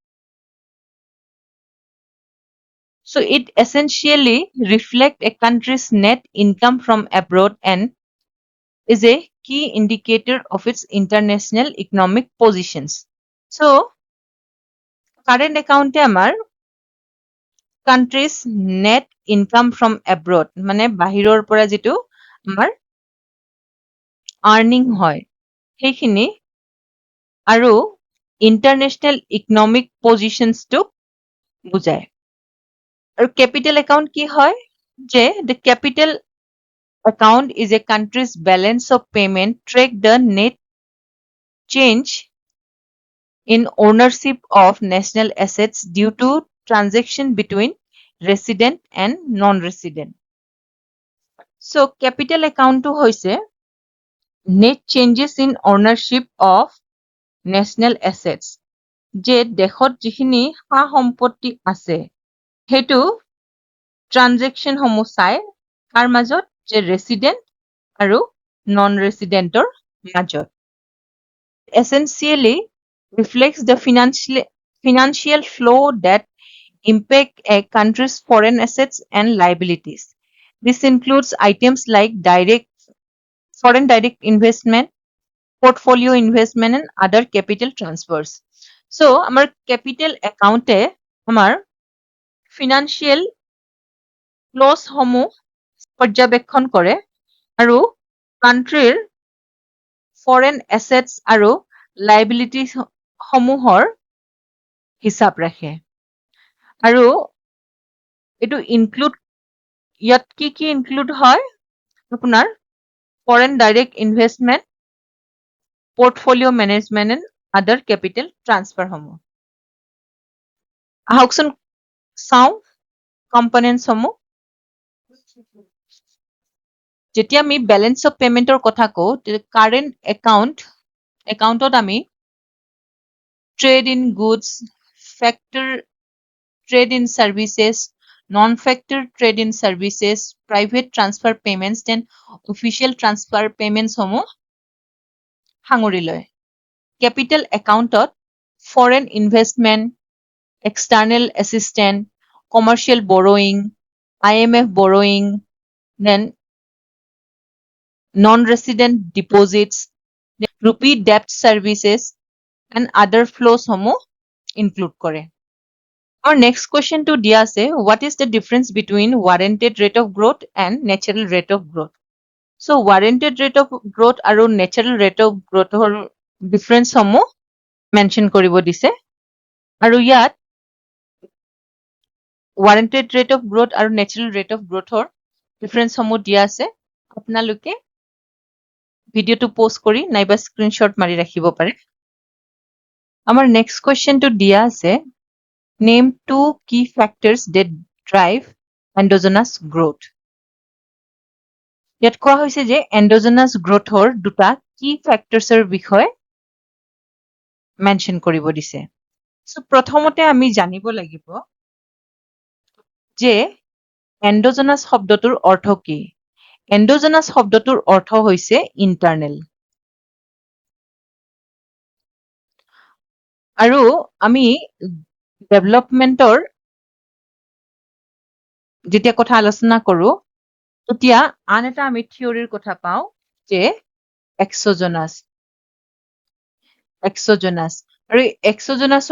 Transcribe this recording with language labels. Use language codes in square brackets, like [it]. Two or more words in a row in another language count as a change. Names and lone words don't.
[en] So it essentially reflects a country's net income from abroad and is a key indicator of its international economic positions. So, current account আমার country's net income from abroad [as] মানে বাহিৰৰ পৰা যেটো আমাৰ earning হয় সেইখিনি আৰু [en] international economic positions to [as] বুজায় আৰু [en] capital account [as] কি হয় যে [en] the capital account is a country's balance of payment track the net change in ownership of national assets due to transaction between resident and non-resident. So capital account [as] টো হৈছে [en] net changes in ownership of national assets. [as] যে দেশত যিখিনি সা সম্পত্তি আছে হেতু ট্ৰানজেকশন সমূহ চাই কাৰ মাজত যে ৰেসিডেন্ট আৰু [en] non residentৰ [as] মাজত [en] essentially reflects the financial flow that impact a country's foreign assets and liabilities. This includes items like foreign direct investment, portfolio investment, and other capital transfers. So, our capital account our financial flows [as] সমূহ পৰ্যবেক্ষণ কৰে আৰু [en] countryৰ foreign assets [as] আৰু liabilities সমূহৰ হিচাপ ৰাখে আৰু এটো include ইয়াত কি include হয় আপোনাৰ [en] foreign direct investment, portfolio management and other capital transfer [as] সমূহ আহকচোন চাও components সমূহ যেতিয়া [en] আমি balance of payment [as] ৰ কথা কও [en] current accountত আমি trade in goods, factor trade in services, non-factor trade in services, private transfer payments, then official transfer payments [as] সমূহ সাঙুৰি লয় [en] capital accountত foreign investment, external assistance, commercial borrowing, IMF borrowing, then non-resident deposits, rupee debt services, and other flows [as] সমূহ include কৰে [en] Our next question to [as] দিয়া আছে [en] what is the difference between warranted rate of growth and natural rate of growth so warranted rate of growth আৰু natural rate of growth [as] হৰ difference সমূহ mention কৰিব দিছে আৰু ইয়াত [en] warranted rate of growth আৰু natural rate of growth [as] হৰ difference সমূহ দিয়া আছে আপোনালোকে ভিডিওটো পোস্ট কৰি নাইবা স্ক্ৰিনশ্বট মাৰি ৰাখিব পাৰে আমাৰ [en] next question to [as] দিয়া আছে [en] Name two key factors that drive endogenous growth. [as] ইয়াত কোৱা হৈছে যে [en] endogenous growthৰ [as] দুটা [en] key factorsৰ [as] বিষয়ে mention কৰিব দিছে। So প্ৰথমতে আমি জানিব লাগিব যে endogenous শব্দটোৰ অৰ্থ কি? Endogenous শব্দটোৰ অৰ্থ হৈছে internal। আৰু আমি ডেভেলপমেন্টৰ যেতিয়া কথা আলোচনা কৰো তেতিয়া আন এটা আমি থিওৰিৰ কথা পাও যে এক্সোজেনাস আৰু এক্সোজেনাসৰ